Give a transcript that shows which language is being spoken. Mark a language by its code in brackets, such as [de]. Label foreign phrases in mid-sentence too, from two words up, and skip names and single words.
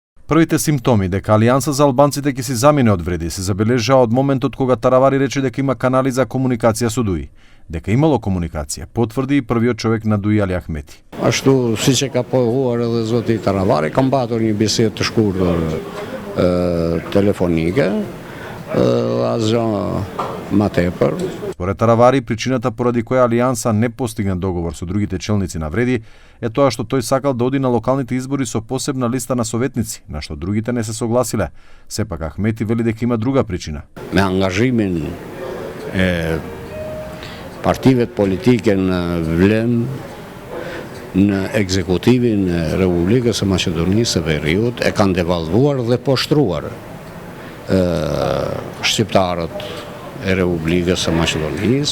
[mk] Првите симптоми дека Алијанса за албанците ќе си замине од вреди се забележа од моментот кога Таравари рече дека има канали за комуникација со Дуи. Дека имало комуникација, потврди и првиот човек на Дуи Али Ахмети. [sq] Ashtu siç e ka pohuar edhe zoti Taravari, kam patur një bisedë të shkurtër telefonike, asgjë më tepër. [mk] Според Таравари, причината поради која Алијанса не постигна договор со другите челници на вреди е тоа што тој сакал да оди на локалните избори со посебна листа на советници, на што другите не се согласиле. Сепак Ахмети вели дека има друга причина. [sq] Me angazhimin e partive politike në vlen në ekzekutivin e Republikës së Maqedonisë së Veriut e kanë devalvuar dhe poshtruar shqiptarët e Republikës së Maqedonisë,